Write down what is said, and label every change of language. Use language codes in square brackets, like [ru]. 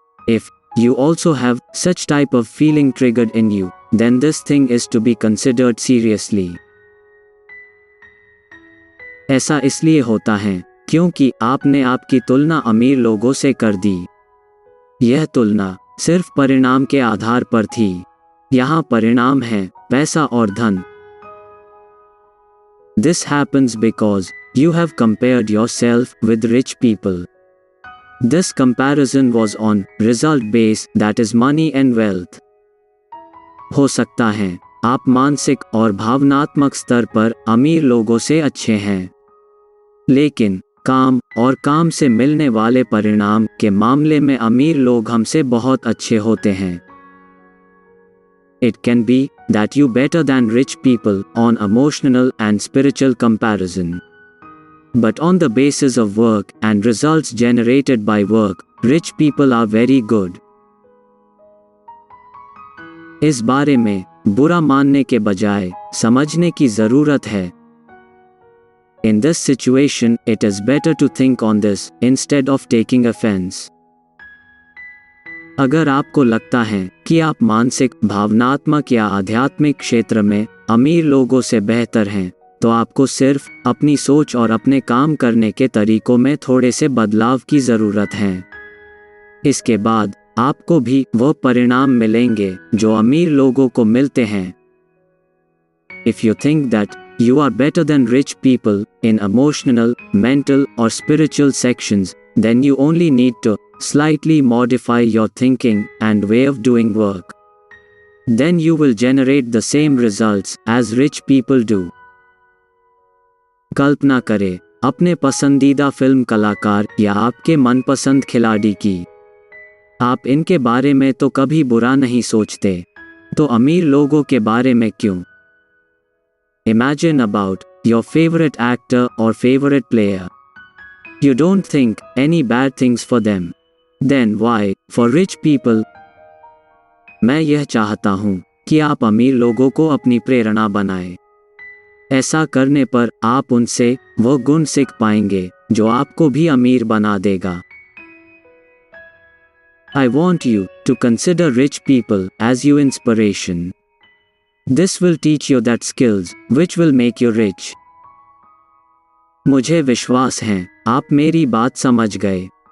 [en] If you also have such type of feeling triggered in you, then this thing is to be considered seriously. [hi] ऐसा इसलिए होता है क्योंकि आपने आपकी तुलना अमीर लोगों से कर दी। यह तुलना सिर्फ परिणाम के आधार पर थी। यहाँ परिणाम है पैसा और धन। [en] This happens because you have compared yourself with rich people. This comparison was on result base, that is money and wealth. [hi] हो सकता है आप मानसिक और भावनात्मक स्तर पर अमीर लोगों से अच्छे हैं, लेकिन काम और काम से मिलने वाले परिणाम के मामले में अमीर लोग हमसे बहुत अच्छे होते हैं। [en] It can be that you better than rich people on emotional and spiritual comparison. But on the basis of work and results generated by work, rich people are very good. [hi] इस बारे में बुरा मानने के बजाय समझने की ज़रूरत है। [en] In this situation, it is better to think on this instead of taking offense. [hi] अगर आपको लगता है कि आप मानसिक, भावनात्मक या आध्यात्मिक क्षेत्र में अमीर लोगों से बेहतर हैं, तो आपको सिर्फ अपनी सोच और अपने काम करने के तरीकों में थोड़े से बदलाव की ज़रूरत है। इसके बाद आपको भी वो परिणाम मिलेंगे जो अमीर लोगों को मिलते हैं। [en] If you think that you are better than rich people in emotional, mental or spiritual sections, then you only need to slightly modify your thinking and way of doing work. Then you will generate the same results as rich people do. [hi] कल्पना करें अपने पसंदीदा film कलाकार या आपके मनपसंद खिलाड़ी की। आप इनके बारे में तो कभी बुरा नहीं सोचते, तो अमीर लोगों के बारे में क्यों? [en] Imagine about your favorite actor or favorite player. You don't think any bad things for them. Then why for rich people? [hi] मैं यह चाहता हूँ कि आप अमीर लोगों को अपनी प्रेरणा बनाएं। ऐसा करने पर आप उनसे वो गुण सीख पाएंगे जो आपको भी अमीर बना देगा। [en] I want you to consider rich people as your inspiration. This will teach you that skills which will make you rich. [hi] मुझे विश्वास है आप मेरी बात समझ गए।